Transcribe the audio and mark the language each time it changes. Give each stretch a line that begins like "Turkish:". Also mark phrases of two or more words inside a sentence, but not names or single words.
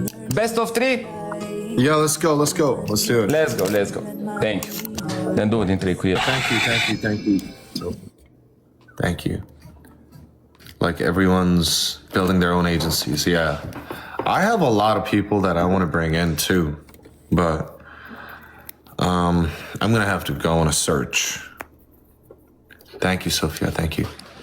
English: Best of 3? Yeah, let's go. Let's do it. Let's go. Thank you.
Romanian: Dăm 2 din 3 cu el.
English: Thank you. Like everyone's building their own agencies. Yeah. I have a lot of people that I want to bring in too, but I'm going to have to go on a search. Thank you, Sophia. Thank you.